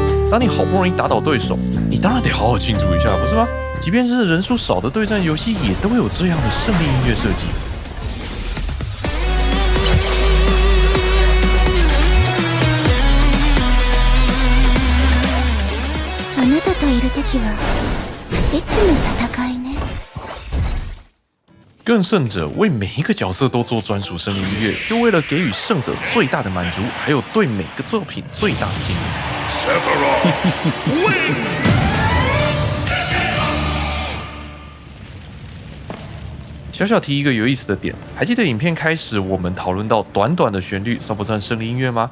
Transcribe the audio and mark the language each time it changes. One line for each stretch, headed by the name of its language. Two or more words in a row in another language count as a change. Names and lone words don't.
Chinese: 当你好不容易打倒对手，你当然得好好庆祝一下，不是吗？即便是人数少的对战游戏，也都有这样的胜利音乐设计。
Japanese: あなたといるときはいつも戦いね。
Chinese: 更甚者，为每一个角色都做专属胜利音乐，就为了给予胜者最大的满足，还有对每个作品最大的敬意。小小提一个有意思的点，还记得影片开始我们讨论到短短的旋律算不算胜利音乐吗？